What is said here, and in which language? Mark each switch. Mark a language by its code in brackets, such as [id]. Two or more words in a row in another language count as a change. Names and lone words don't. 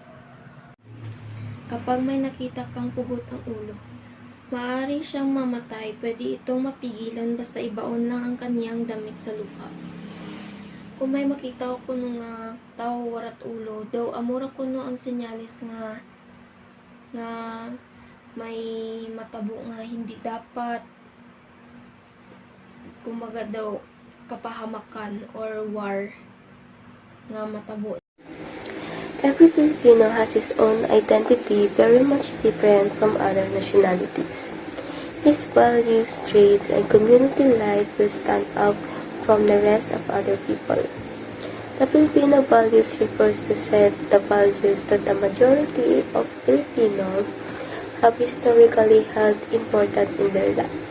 [tl] Kapag may nakita kang pugot ang ulo, maaari siyang mamatay. Pwede itong mapigilan basta ibaon lang ang kaniyang damit sa lupa. [krj] Kung may makita ko nung tao warat ulo, daw amura ko no ang senyalis nga may matabo nga hindi dapat, kumbaga daw kapahamakan or war nga matabo. [en] Every Filipino has his own identity very much different from other nationalities. His values, traits, and community life will stand out from the rest of other people. The Filipino values refers to set the values that the majority of Filipinos have historically held important in their lives.